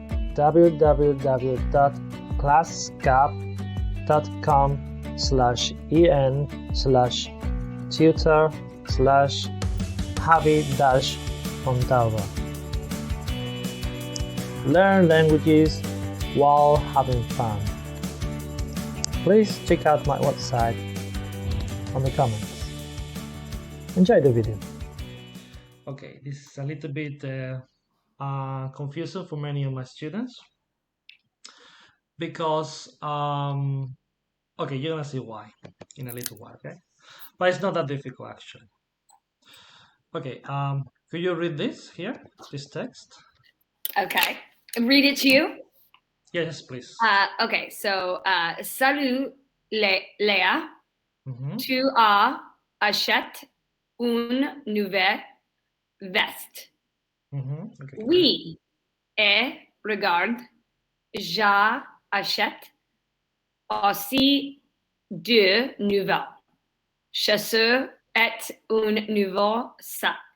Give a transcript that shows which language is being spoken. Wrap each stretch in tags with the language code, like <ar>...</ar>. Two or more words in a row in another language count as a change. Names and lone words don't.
<en>www.classgap.com/en/tutor/javi-ontalva. Learn languages while having fun. Please check out my website on the comments. Enjoy the video. Okay, this is a little bit confusing for many of my students because okay, you're gonna see why in a little while, okay? But it's not that difficult actually. Okay, could you read this here, this text? Okay, read it to you. Yes, please. Okay, so</en> <fr>salut Léa, tu achètes une nouvelle veste.</fr> <en>Okay,</en> <fr>Oui, et regarde, j'achète aussi deux nouvelles chaussures et un nouveau sac.</fr>